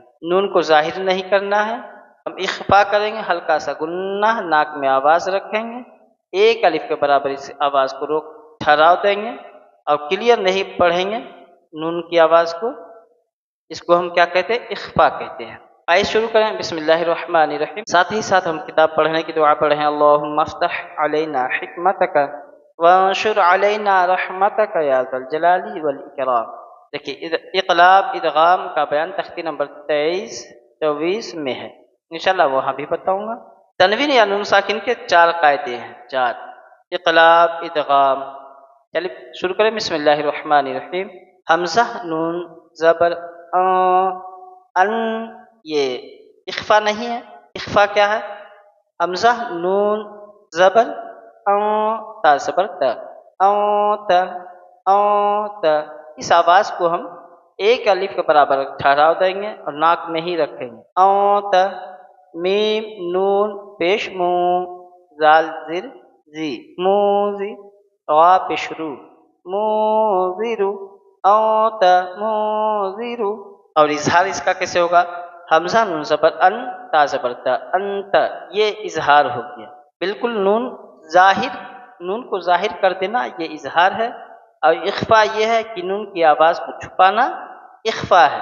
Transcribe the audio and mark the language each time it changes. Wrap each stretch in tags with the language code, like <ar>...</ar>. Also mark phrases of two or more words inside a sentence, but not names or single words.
<ur>نون کو ظاہر نہیں کرنا ہے، ہم اخفا کریں گے، ہلکا سا گنہ ناک میں آواز رکھیں گے، ایک الف کے برابر اس آواز کو روک ٹھہراؤ دیں گے اور کلیئر نہیں پڑھیں گے نون کی آواز کو۔ اس کو ہم کیا کہتے ہیں؟ اخفا کہتے ہیں۔ آئیے شروع کریں۔</ur> <ar>بسم اللہ الرحمن الرحیم۔</ar> <ur>ساتھ ہی ساتھ ہم کتاب پڑھنے کی دعا پڑھیں۔</ur> <ar>اللہم افتح علینا حکمتک وانشر علینا رحمتک یا ذا الجلال والاکرام۔</ar> <ur>دیکھیے، اقلاب ادغام کا بیان تختی نمبر 23-24 میں ہے، انشاءاللہ وہاں بھی بتاؤں گا۔ تنوین یا نون ساکن کے 4 قاعدے ہیں، 4: اقلاب، ادغام۔ چلیے شروع کریں۔</ur> <ar>بسم اللہ الرحمن الرحیم۔</ar> <ur>حمزہ، نون، زبر، ان، یہ اخفا نہیں ہے۔ اخفا کیا ہے؟ حمزہ، نون، زبر، تا زبر تا، تا، تا، اس آواز کو ہم ایک الف کے برابر ٹھہراؤ دیں گے اور ناک میں ہی رکھیں گے۔ تا، میم، نون، پیش مو، زال زر زی، موزی، را پیش رو، موزیرو، تا، موزیرو۔ اور اظہار اس کا کیسے ہوگا؟ حمزہ، نون، زبر، ان، تا زبر تا، انت، یہ اظہار ہو گیا۔ بالکل نون کو ظاہر کر دینا یہ اظہار ہے، اور اخفا یہ ہے کہ نون کی آواز کو چھپانا اخفا ہے۔</ur>